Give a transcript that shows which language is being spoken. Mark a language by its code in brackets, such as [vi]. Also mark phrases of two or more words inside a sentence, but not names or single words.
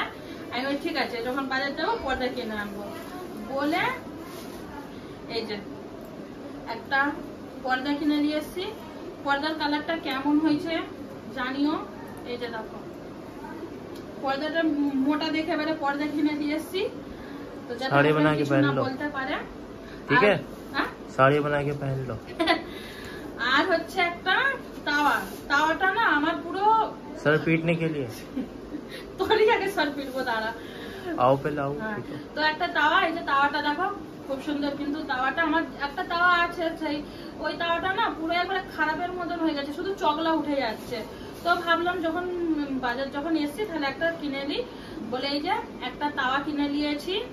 [bn] আমি বলি ঠিক আছে, যখন বাজার যাবো পর্দা কিনে আনবো বলে এই যে একটা পর্দা কিনে নিয়ে এসেছি। পর্দার কালারটা কেমন হয়েছে জানিও। এই যে দেখো পর্দাটা মোটা দেখে এবারে পর্দা কিনে দিয়ে এসেছি, তো [hi] साड़ी बना के पहन लो, [bn] বলতে পারে। [hi] ठीक है? साड़ी बना के पहन लो। [bn] আর হচ্ছে একটা তাওয়া, তাওয়াটা না আমার পুরো [hi] सर पीटने के लिए [bn] তোরই আগে সর পিটবো, দাঁড়া। [hi] आओ पहले आओ। [bn] তো একটা তাওয়া, এই যে তাওয়াটা দেখো খুব সুন্দর, কিন্তু তাওয়াটা আমার একটা তাওয়া আছে সেই ওই তাওয়াটা না পুরো একবারে খারাপের মতন হয়ে গেছে, শুধু চগলা উঠে যাচ্ছে। তো ভাবলাম যখন বাজার যখন এসছি তাহলে একটা কিনে নিই বলে এই যে একটা তাওয়া কিনে নিয়েছি।